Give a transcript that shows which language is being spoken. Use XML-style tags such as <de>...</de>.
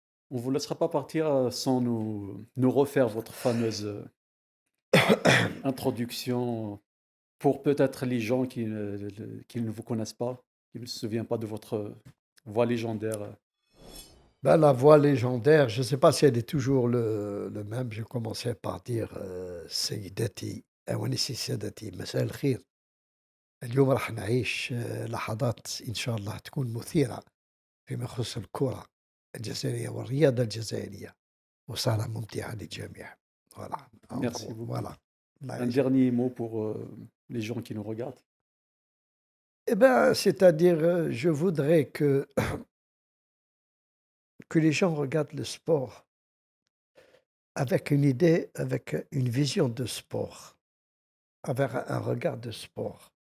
<fr>On ne vous laissera pas partir sans nous refaire votre fameuse introduction pour peut-être les gens qui ne vous connaissent pas, qui ne se souviennent pas de votre voix légendaire. Ben, la voix légendaire, je ne sais pas si elle est toujours le même. Je commençais par dire</fr> <ar>سيداتي أوانسي سادتي مساء الخير. اليوم راح نعيش لحظات إن شاء الله تكون مثيرة فيما يخص الكرة الجزائرية والرياضة الجزائرية وسهرة ممتعة للجميع.</ar> <fr>Voilà, en Merci gros, beaucoup. voilà. Là, Un dernier mot pour les gens qui nous regardent. eh ben, c'est-à-dire, je voudrais que les gens regardent le sport avec une idée, avec une vision de sport, avec un regard de sport.</fr>